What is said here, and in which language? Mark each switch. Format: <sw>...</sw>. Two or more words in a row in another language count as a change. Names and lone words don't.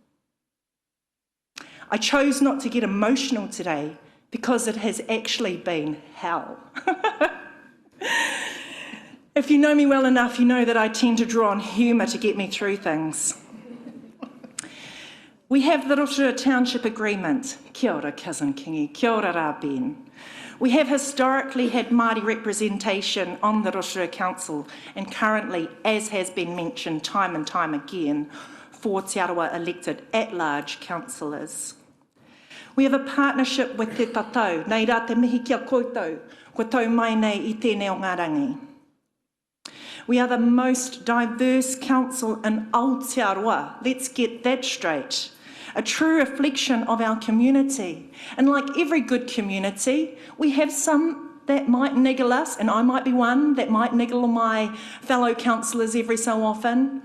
<en>I chose not to get emotional today because it has actually been hell. If you know me well enough, you know that I tend to draw on humour to get me through things. We have the Rotorua Township Agreement.</en> <mi>Kia ora, Cousin Kingi. Kia ora rā, Ben.</mi> <en>We have historically had Māori representation on the Rotorua Council and currently, as has been mentioned time and time again, 4 Te Arawa elected at-large councillors. We have a partnership with</en> <mi>Te Tatau, nei rā te mihi kia koutou, ko tau mai nei I tēnei o ngā rangi.</mi> <en>We are the most diverse council in Aotearoa. Let's get that straight. A true reflection of our community. And like every good community, we have some that might niggle us, and I might be one that might niggle my fellow councillors every so often.</en>